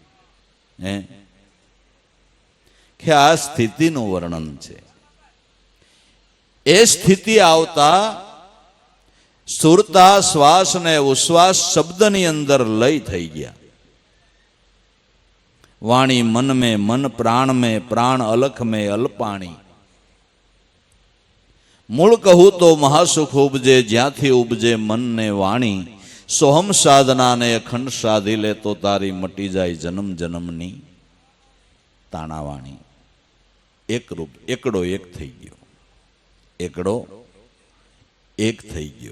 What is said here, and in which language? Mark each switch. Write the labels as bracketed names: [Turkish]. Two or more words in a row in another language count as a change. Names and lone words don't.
[Gujarati] કે આ સ્થિતિનું વર્ણન છે. એ સ્થિતિ આવતા સુરતા શ્વાસ ને ઉશ્વાસ શબ્દની અંદર લય થઈ ગયા. [Hindi] वाणी मन में मन प्राण में प्राण अलख में अल्पाणी. [Gujarati] મૂળ કહું તો મહાસુખ ઉપજે જ્યાંથી ઉપજે મન ને વાણી. સોહમ સાધના ને અખંડ સાધી લે તો તારી મટી જાય જન્મ જન્મની તાણાવાણી. એક રૂપ એકડો એક થઈ ગયો. એકડો એક થઈ ગયો.